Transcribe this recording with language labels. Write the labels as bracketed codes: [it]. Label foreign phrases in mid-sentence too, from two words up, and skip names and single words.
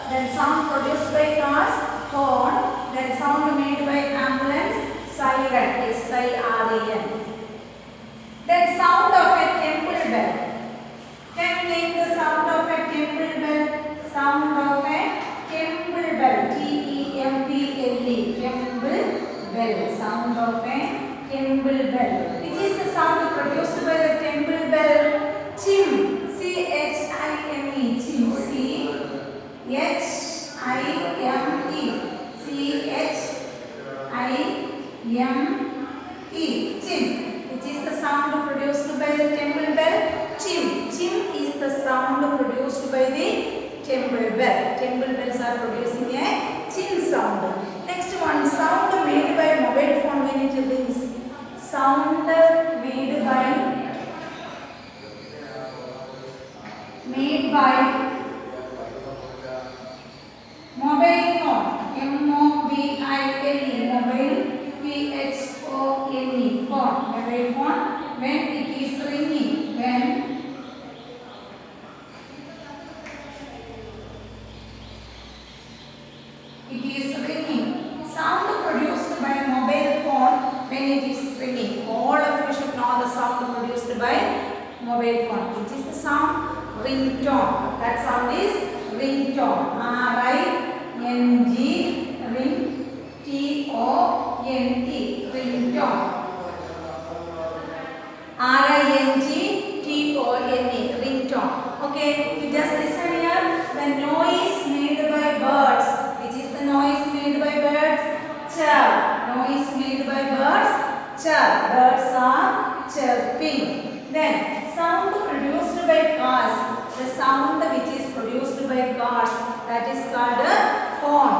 [en] Then sound produced by cars, horn. Then sound made by ambulance, siren. S-I-R-E-N. Then sound of a temple bell. Can you name the sound of a temple bell? Sound of a temple bell. T-E-M-P-L-E. Temple bell. Sound of a temple bell. Which is the sound produced by the temple bell? Chim. C-H-I-M-E. Chim. C-H-I-M-E. C-H-I-M-E. Chim. Which is the sound produced by the temple bell? Chim. Chim is the sound produced by the temple bell. Temple bells are producing a chin sound. Next one, sound made by mobile phone when it rings. Sound made by mobile phone. M-O-B-I-L-E. Mobile. P-H-O-N-E. Phone. Mobile phone. When it is ringing. When it is ringing. Sound produced by mobile phone when it is ringing. All of you should know the sound produced by mobile phone. Which is the sound? Ringtone. That sound is ringtone. R-I-N-G, ring, T-O-N-E, ringtone. R-I-N-G-T-O-N-E, ringtone. Okay, you just listen here. The noise made by birds. Which is the noise made by birds? Chirp. Noise made by birds? Chirp. Birds are chirping. Then, sound produced by cars. The sound which is produced by cars, that is called a horn.